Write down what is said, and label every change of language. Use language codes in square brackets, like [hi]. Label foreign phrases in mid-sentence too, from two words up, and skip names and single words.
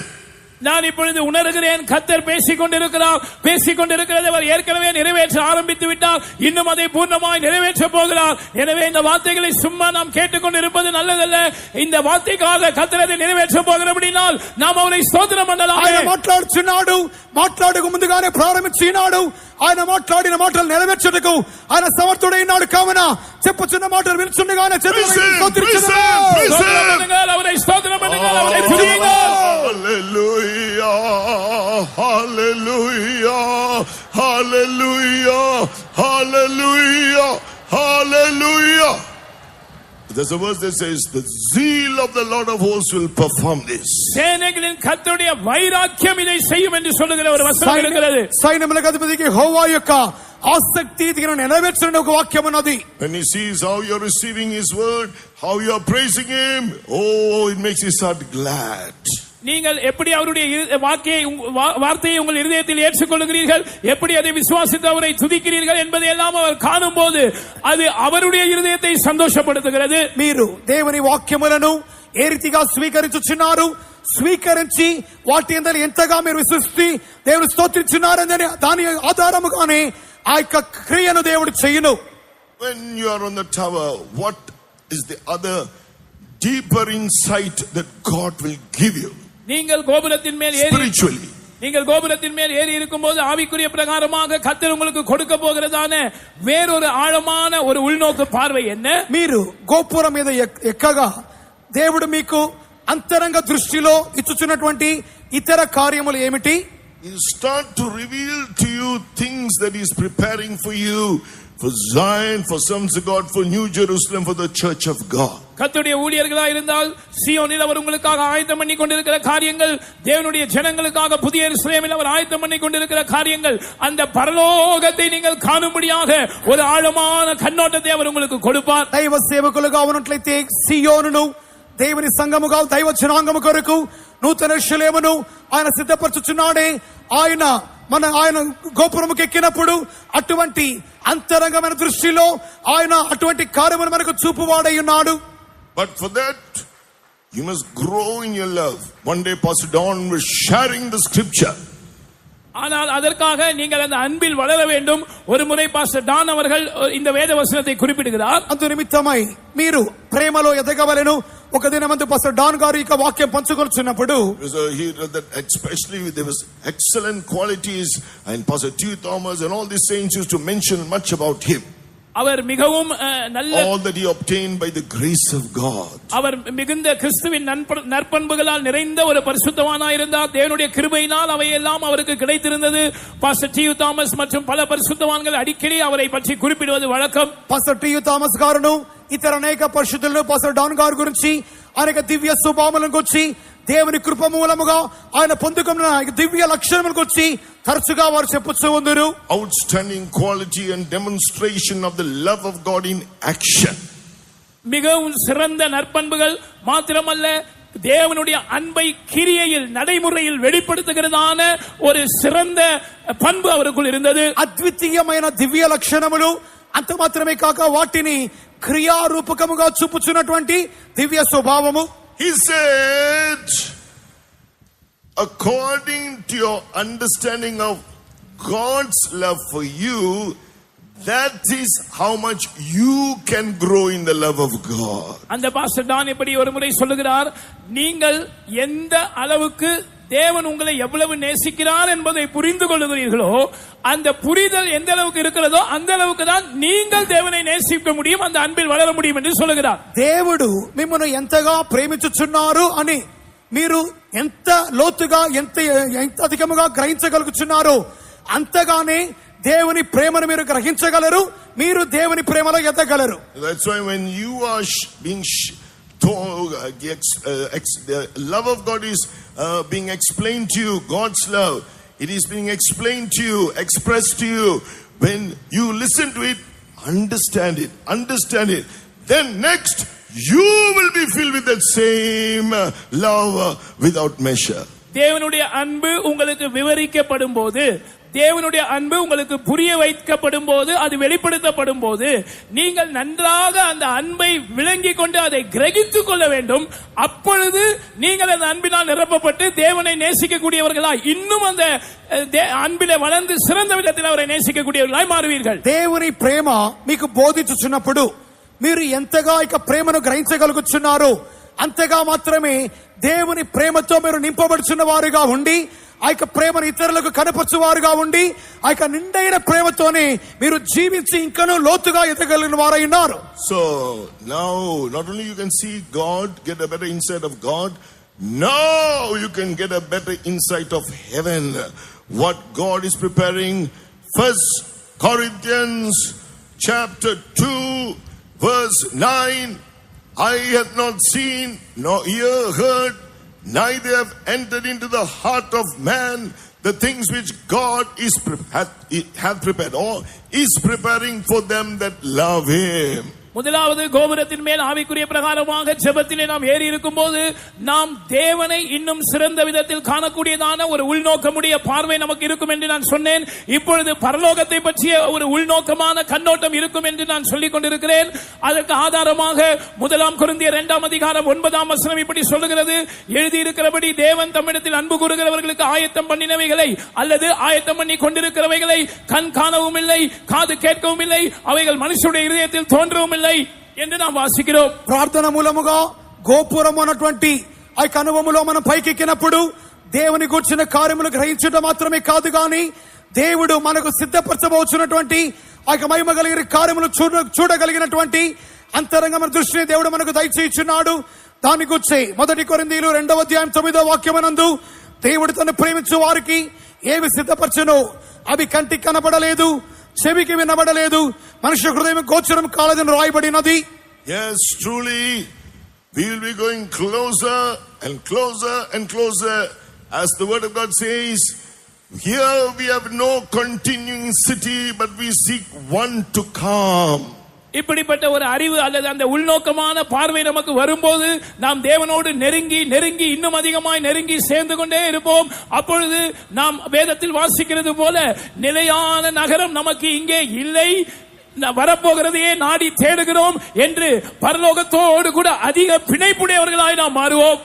[ta] நான் இப்பொழுது உணர்கிறேன், கர்த்தர் பேசிக்கொண்டிருக்கிறது அவர் ஏற்கனவே நிறைவேற்ற ஆரம்பித்து விட்டார், இன்னும் அதை பூர்ணமாய் நிறைவேற்ற போகிறார். எனவே இந்த வார்த்தைகளை சும்மா நாம் கேட்டுக்கொண்டிருப்பது நல்லதல்ல. இந்த வார்த்தைக்காக கர்த்தர் அதை நிறைவேற்ற போகிறபடினால் நாம் அவரை స్తోత్రం பண்ணலாம். [te] ఆయన మాట్లాడుచున్నాడు, మాట్లాడక ముందుగానే ప్రారంభించినాడు. ఆయన మాట్లాడిన మాటలు నెరవేర్చుటకు ఆయన సమర్థుడైనాడు. కావున చెప్పుచున్న మాటలు వినుచుండగానే [ta] அவரை స్తోత్రం பண்ணுங்கள், அவரை துதியுங்கள். [en] Hallelujah, hallelujah, hallelujah, hallelujah. There's a verse that says the zeal of the Lord of hosts will perform this. [ta] சேனைகளின் கர்த்தருடைய வைராக்கியம் இதை செய்யும் என்று சொல்லுகிற ஒரு வசனம் இருக்கிறது. [te] సైన్యములకు అధిపతికి యెహోవా యొక్క ఆసక్తి దీనిని నెరవేర్చున ఒక వాక్యం ఉన్నది. [en] When he sees how you're receiving his word, how you're praising him, oh, it makes his heart glad. [ta] நீங்கள் எப்படி அவருடைய வார்த்தையை உங்கள் இருதயத்தில் ஏற்றுக்கொள்கிறீர்கள், எப்படி அதை விசுவாசித்து அவரை துதிக்கிறீர்கள் என்பதை எல்லாம் அவர் காணும் போது அது அவருடைய இருதயத்தை சந்தோஷப்படுத்துகிறது. [te] మీరు దేవుని వాక్యములను ఏ రీతిగా స్వీకరించుచున్నారు, స్వీకరించి వాటి యందు ఎంతగా మీరు విశ్వసిస్తే దేవుని స్తోత్రించున్నారని దాని ఆధారముగానే ఆ యొక్క క్రియను దేవుడు చేయును. [en] When you are on the tower, what is the other deeper insight that God will give you? [ta] நீங்கள் கோபுரத்தின் மேல் ஏறி இருக்கும்போது ஆவிக்குரிய பிரகாரமாக கர்த்தர் உங்களுக்கு கொடுக்க போகிறதான வேறொரு ஆழமான ஒரு உள்நோக்கு பார்வை என்ன? [te] మీరు గోపురం మీద ఎక్కగా దేవుడు మీకు అంతరంగ దృష్టిలో ఇచ్చుచున్నటువంటి ఇతర కార్యములు ఏమిటి? [en] He start to reveal to you things that He is preparing for you, for Zion, for sons of God, for New Jerusalem, for the church of God. [ta] கர்த்தருடைய ஊழியர்களாக இருந்தால் சீயோனில் அவர் உங்களுக்காக ஆயத்தம் பண்ணி கொண்டிருக்கிற காரியங்கள், தேவனுடைய ஜனங்களுக்காக புதிய எருசலேமில் அவர் ஆயத்தம் பண்ணி கொண்டிருக்கிற காரியங்கள், அந்த பரலோகத்தை நீங்கள் காணும்படியாக ஒரு ஆழமான கண்ணோட்டத்தை அவர் உங்களுக்கு கொடுப்பார். [te] దైవ సేవకులుగా ఉన్నట్లయితే సియోనును దేవుని సంఘముగా దైవ జనాంగము కొరకు నూతన యెరూషలేమును ఆయన సిద్ధపరచుచున్నాడే. ఆయన గోపురముకి ఎక్కినప్పుడు అటువంటి అంతరంగమైన దృష్టిలో ఆయన అటువంటి కార్యమును మనకు చూపువాడై ఉన్నాడు. [en] But for that you must grow in your love. One day Pastor Don was sharing the scripture. [ta] ஆனால் அதற்காக நீங்கள் அந்த அன்பில் வளர வேண்டும். ஒரு முறை பாஸ்டர் டான் அவர்கள் இந்த வேத வசனத்தை குறிப்பிடுகிறார். [te] అందు నిమిత్తమై మీరు ప్రేమలో ఎదగవలెను. ఒక దినమందు పాస్టర్ డాన్ గారు ఈ వాక్యం పంచుకొనుచున్నప్పుడు [en] especially there was excellent qualities, and Pastor T. Thomas and all these saints used to mention much about him. [ta] அவர் மிகவும் நல்ல [en] all that he obtained by the grace of God. [ta] அவர் மிகுந்த கிறிஸ்துவின் நற்பண்புகளால் நிறைந்த ஒரு பரிசுத்தவானாய் இருந்தார். தேவனுடைய கிருபையினால் அவையெல்லாம் அவருக்கு கிடைத்திருந்தது. பாஸ்டர் டி. தாமஸ் மற்றும் பல பரிசுத்தவான்கள் அடிக்கடி அவரை பற்றி குறிப்பிடுவது வழக்கம். [te] పాస్టర్ టి. థామస్ గారును ఇతర అనేక పరిశుద్ధులను పాస్టర్ డాన్ గారి గురించి అనేక దివ్య స్వభావాలను గురించి దేవుని కృప మూలముగా ఆయన పొందుకున్న దివ్య లక్షణముల గురించి తరచుగా వారు చెప్పుచూ ఉందరు. [en] Outstanding quality and demonstration of the love of God in action. [ta] மிகவும் சிறந்த நற்பண்புகள் மாத்திரமல்ல, தேவனுடைய அன்பை கிரியையில் நடைமுறையில் வெளிப்படுத்துகிறதான ஒரு சிறந்த பண்பு அவருக்குள் இருந்தது. [te] అద్వితీయమైన దివ్య లక్షణములు అంత మాత్రమే కాక వాటిని క్రియారూపకముగా చూపుచున్నటువంటి దివ్య స్వభావము. [en] He said, according to your understanding of God's love for you, that is how much you can grow in the love of God. [ta] அந்த பாஸ்டர் டான் இப்படி ஒரு முறை சொல்லுகிறார், நீங்கள் எந்த அளவுக்கு தேவன் உங்களை எவ்வளவு நேசிக்கிறார் என்பதை புரிந்து கொள்ளுகிறீர்களோ, அந்த புரிதல் எந்த அளவுக்கு இருக்கிறதோ அந்த அளவுக்கு தான் நீங்கள் தேவனை நேசிக்க முடியும், அந்த அன்பில் வளர முடியும் என்று சொல்லுகிறார். [te] దేవుడు మిమ్మల్ని ఎంతగా ప్రేమించుచున్నారు అని మీరు ఎంత లోతుగా ఎంత అధికముగా గ్రహించగలుగుచున్నారో అంతగానే దేవుని ప్రేమను మీరు గ్రహించగలరు, మీరు దేవుని ప్రేమలో ఎదగలరు. [en] That's why when you are being told, the love of God is being explained to you, God's love, it is being explained to you, expressed to you. When you listen to it, understand it, then next you will be filled with that same love without measure. [ta] தேவனுடைய அன்பு உங்களுக்கு விவரிக்கப்படும் போது, தேவனுடைய அன்பு உங்களுக்கு புரிய வைக்கப்படும் போது, அது வெளிப்படுத்தப்படும் போது, நீங்கள் நன்றாக அந்த அன்பை விளங்கிக் கொண்டு அதை கிரகித்துக் கொள்ள வேண்டும். அப்பொழுது நீங்கள் அந்த அன்பினால் நிரப்பப்பட்டு தேவனை நேசிக்கக்கூடியவர்களாய், இன்னும் அந்த அன்பிலே வளர்ந்து சிறந்த விதத்தில் அவரை நேசிக்கக்கூடியவர்களாய் மாறுவீர்கள். [te] దేవుని ప్రేమ మీకు బోధించుచున్నప్పుడు మీరు ఎంతగా ఇక ప్రేమను గ్రహించగలుగుచున్నారో అంతగా మాత్రమే దేవుని ప్రేమతో మీరు నింపబడుచున్న వారుగా ఉండి, ఆ యొక్క ప్రేమను ఇతరులకు కనపరచువారుగా ఉండి, ఆ యొక్క నిండైన ప్రేమతోనే మీరు జీవించి ఇంకనూ లోతుగా ఎదగలిగిన వారై ఉన్నారు. [en] So now not only you can see God, get a better insight of God, now you can get a better insight of heaven, what God is preparing. 1 Corinthians chapter 2 verse 9, eye hath not seen, nor ear heard, neither have entered into the heart of man the things which God hath prepared, or is preparing for them that love Him. [ta] முதலாவது கோபுரத்தின் மேல் ஆவிக்குரிய பிரகாரமாக ஜெபத்திலே நாம் ஏறி இருக்கும் போது நாம் தேவனை இன்னும் சிறந்த விதத்தில் காணக்கூடியதான ஒரு உள்நோக்கமுடைய பார்வை நமக்கு இருக்கும் என்று நான் சொன்னேன். இப்பொழுது பரலோகத்தை பற்றிய ஒரு உள்நோக்கமான கண்ணோட்டம் இருக்கும் என்று நான் சொல்லிக் கொண்டிருக்கிறேன். அதற்கு ஆதாரமாக 1 கொரிந்தியர் 2 அதிகாரம் 9 வசனம் இப்படி சொல்லுகிறது, எழுதியிருக்கிறபடி தேவன் தம்மிடத்தில் அன்பு கூறுகிறவர்களுக்கு ஆயத்தம் பண்ணினவைகளை அல்லது ஆயத்தம் பண்ணி கொண்டிருக்கிறவைகளை கண் காணவும் இல்லை, காது கேட்கவும் இல்லை, அவைகள் மனுஷனுடைய இதயத்தில் தோன்றவும் இல்லை என்று நாம் వాసిக்கிறோம். [te] ప్రార్థన మూలముగా గోపురం అన్నటువంటి ఆ అనుభవములో మనం పైకెక్కినప్పుడు దేవుని గూర్చిన కార్యములు గ్రహించడం మాత్రమే కాదు గాని, దేవుడు మనకు సిద్ధపరచబోచున్నటువంటి ఆ మహిమ కలిగిన కార్యములు చూడగలిగినటువంటి అంతరంగమైన దృష్టిని దేవుడు మనకు దయచేయుచున్నాడు. దాని గురించి 1 కొరింథీయులు 2వ అధ్యాయం 9వ వాక్యమునందు దేవుడు తన ప్రేమించు వారికి ఏవి సిద్ధపరచునో అవి కంటికి కనబడలేదు, చెవికి వినబడలేదు, మనుష్య హృదయం గోచరం కాలేదని రాయబడినది. [en] Yes, truly we will be going closer and closer and closer, as the word of God says, here we have no continuing city, but we seek one to come. [ta] இப்படிப்பட்ட ஒரு அறிவு அல்லது அந்த உள்நோக்கமான பார்வை நமக்கு வரும்போது நாம் தேவனோடு நெருங்கி நெருங்கி இன்னும் அதிகமாய் நெருங்கி சேர்ந்து கொண்டே இருப்போம். அப்பொழுது நாம் வேதத்தில் வாசிக்கிறது போல நிலையான நகரம் நமக்கு இங்கே இல்லை, வரப்போகிறதையே நாடி தேடுகிறோம் என்று பரலோகத்தோடு கூட அதிக பிணைப்புடையவர்களாய் நாம் మారుவோம்.